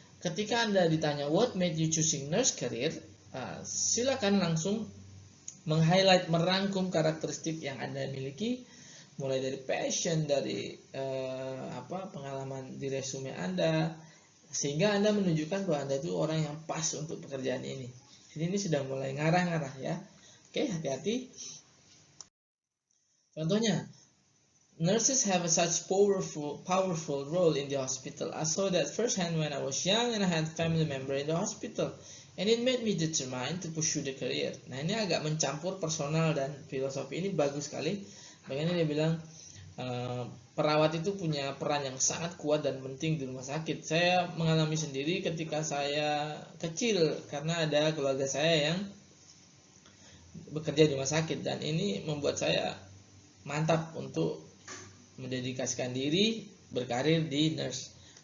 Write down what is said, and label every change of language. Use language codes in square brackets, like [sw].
[id] Ketika Anda ditanya [en] what made you choosing nurse career, [id] silakan langsung meng-highlight, merangkum karakteristik yang Anda miliki, mulai dari passion, dari pengalaman di resume Anda, sehingga Anda menunjukkan bahwa Anda itu orang yang pas untuk pekerjaan ini. Jadi ini sudah mulai ngarah-ngarah ya. Oke, hati-hati. [en] Contohnya, nurses have such powerful role in the hospital. I saw that firsthand when I was young and I had family member in the hospital, and it made me determined to pursue the career. [id] Nah, ini agak mencampur personal dan filosofi. Ini bagus sekali. Bagaimana dia bilang perawat itu punya peran yang sangat kuat dan penting di rumah sakit. Saya mengalami sendiri ketika saya kecil karena ada keluarga saya yang bekerja di rumah sakit, dan ini membuat saya mantap untuk mendedikasikan diri berkarir di nurse.